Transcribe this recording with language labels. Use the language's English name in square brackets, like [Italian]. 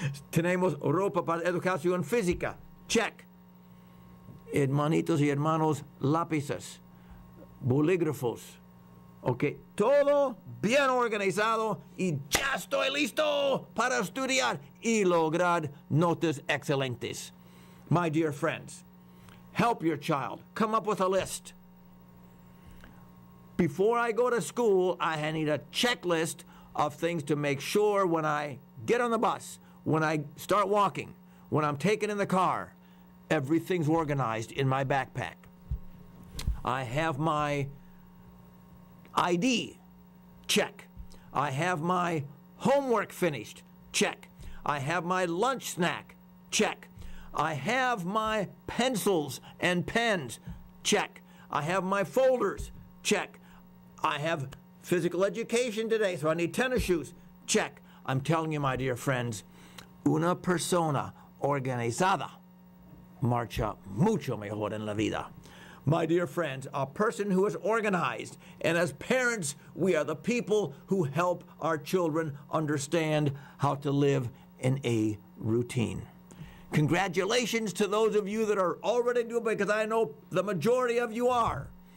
[Spanish] Tenemos ropa para educación física, check. Hermanitos y hermanos, lápices, bolígrafos, ok, todo bien organizado y ya estoy listo para estudiar y lograr notas excelentes. [English] My dear friends, help your child. Come up with a list. Before I go to school, I need a checklist of things to make sure when I get on the bus, when I start walking, when I'm taken in the car, everything's organized in my backpack. I have my ID, check. I have my homework finished, check. I have my lunch snack, check. I have my pencils and pens, check. I have my folders, check. I have physical education today, so I need tennis shoes, check. I'm telling you, my dear friends, [Spanish] una persona organizada marcha mucho mejor en la vida. [English] My dear friends, a person who is organized, and as parents, we are the people who help our children understand how to live in a routine. Congratulations to those of you that are already doing it, because I know the majority of you are.